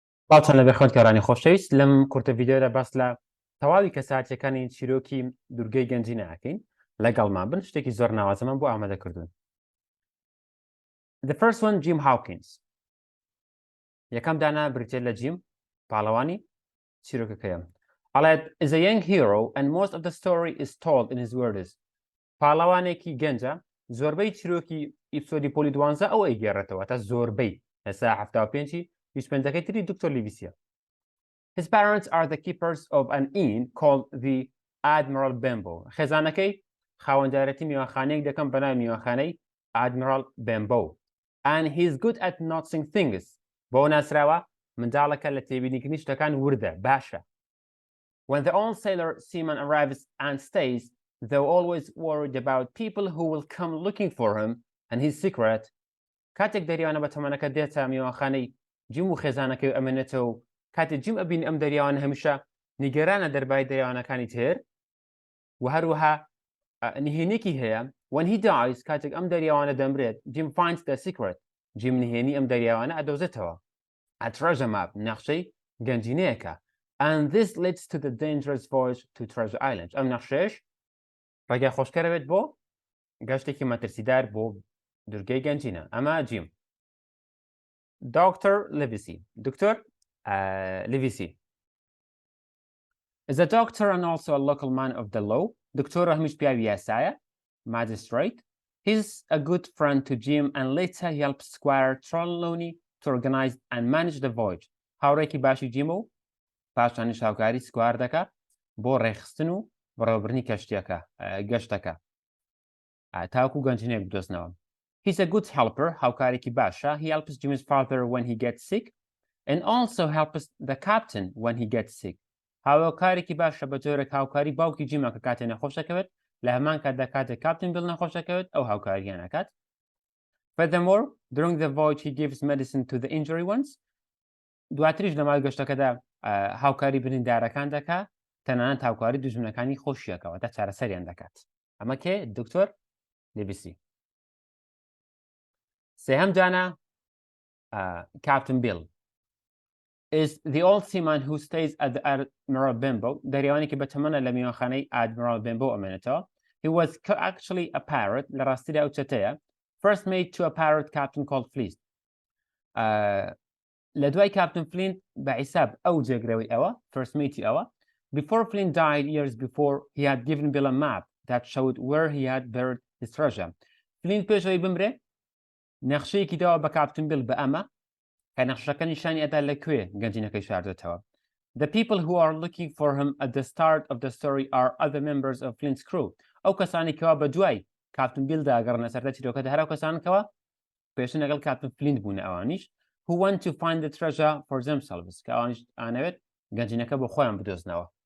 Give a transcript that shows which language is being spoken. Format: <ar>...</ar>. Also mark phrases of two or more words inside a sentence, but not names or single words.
<ckb>باڵچەند لەبێ خوێندکارانی خۆشەویست لەم کورتە ڤیدیۆدا باس لە تەواوی کەساتیەکانی چیرۆکی دوورگەی گەنجی ناکەین لەگەڵمان بن شتێکی زۆر ناوازەمان بۆ ئامادەکردوون.</ckb> <en>The first one, Jim Hawkins.</en> <ckb>یەکەم دانا بریتێ لە جیم پاڵەوانی چیرۆکەکەیە.</ckb> <en>ئەڵێت is a young hero and most of the story is told in his words.</en> <ckb>پاڵەوانێکی گەنجە زۆربەی چیرۆکی ئیپسۆدی پۆلی 12 ئەو ئەیگێڕێتەوە تا زۆربەی لەسا 75 ویسپێندەکەی تری دکتۆر لیڤیسیە.</ckb> <en>His parents are the keepers of an inn called the Admiral Benbow.</en> <ckb>خێزانەکەی خاوەندارەتی میوانخانەیەک دەکەن بە ناوی میوانخانەی Admiral Benbow.</ckb> <en>And he's good at noticing things.</en> <ckb>بۆ ناسراوە منداڵەکە لە تێبینیکردنی شتەکان وردە باشە.</ckb> <en>When the old sailor seaman arrives and stays, they're always worried about people who will come looking for him and his secret.</en> <ckb>کاتێک دەریانە بە تەمەنەکە دێتە میوانخانەی جیم و خێزانەکەی ئەمێنێتەوە و کاتێک جیم ئەبین ئەم دەریاوانە هەمیشە نیگەرانە دەربای دەریاوانەکانی تر و هەروەها نهێنێکی هەیە.</ckb> <en>When he dies,</en> <ckb>کاتێک ئەم دەریاوانە دەمرێت,</ckb> <en>Jim finds the secret.</en> <ckb>جیم نهێنی ئەم دەریاوانە ئەدۆزێتەوە.</ckb> <en>A treasure map,</en> <ckb>نەخشەی گەنجینەیەکە.</ckb> <en>And this leads to the dangerous voyage to Treasure Island.</en> <ckb>ئەم نەخشەیەش ڕێگای خۆشکەرەوێت بۆ گەشتێکی مەترسیدار بۆ دوورگەی گەنجینە. ئەمە جیم.</ckb> <en>Dr. Livesey. Dr. Livesey is a doctor and also a local man of the law. Dr.</en> <ckb>هەمیش پیاوی یاسایە, magistrate.</ckb> <en>He's a good friend to Jim and later he helps Squire Trelawney to organize and manage the voyage.</en> <ckb>هاوڕێکی باشی جیم و پاشانیش هاوکاری سکوار دەکات بۆ ڕێخستن و بەڕێوەبردنی کەشتیەکە گەشتەکە تاوکو گەنجینەیەک بدۆزنەوە.</ckb> <en>He's a good helper,</en> <ckb>هاوکارێکی باشە.</ckb> <en>He helps Jim's father when he gets sick and also helps the captain when he gets sick.</en> <ckb>هاوکارێکی باشە بە جۆرێک هاوکاری باوکی جیمە کە کاتێ نەخۆشەکەوێت لە هەمان کاتدا کاتێک کاپتن بیل نەخۆشەکەوێت ئەو هاوکاریان ئەکات.</ckb> <en>Furthermore, during the voyage he gives medicine to the injured ones.</en> <ckb>دواتریش لە ماوەی گەشتەکەدا هاوکاری بریندارەکان دەکات تەنانەت هاوکاری دوژمنەکانی خۆشیەکەوە تا چارەسەریان دەکات. ئەمە کێ دکتۆر لیڤیسی. سێهەم جانە</ckb> <en>Captain Bill is the old seaman who stays at the Admiral Benbow.</en> <ckb>دەریاوانێکی بەتەمەنە لە میوانخانەی Admiral Benbow ئەمێنێتەوە.</ckb> <en>He was actually a pirate.</en> <ckb>لە ڕاستیدا ئەو چەتەیە.</ckb> <en>First mate to a pirate captain called Flint.</en> <ckb>لە دوای Captain Flint بە حیساب ئەو جێگرەوەی ئەوە</ckb> <en>first mate</en> <ckb>ئەوە.</ckb> <en>Before Flint died years before, he had given Bill a map that showed where he had buried his treasure.</en> <ckb>Flint پێشەوەی بمرێ نەخشەیەکی داوە بە Captain Bill بە ئەمە کە نەخشەکە نیشانی ئەدا لەکوێ گەنجینەکەی شاردێتەوە.</ckb> <en>The people who are looking for him at the start of the story are other members of Flint's crew.</en> <ckb>ئەو کەسانی کەوا بە دوای Captain Bill داگەڕنە سەرەتا چیرۆکەدا هەر ئەو کەسانکەوە پێشتر لەگەڵ Captain Flint بوون ئەوانیش</ckb> <en>who want to find the treasure for themselves</en> <ckb>کە ئەوانیش ئانەوێت گەنجینەکە بۆ خۆیان بدۆزنەوە.</ckb>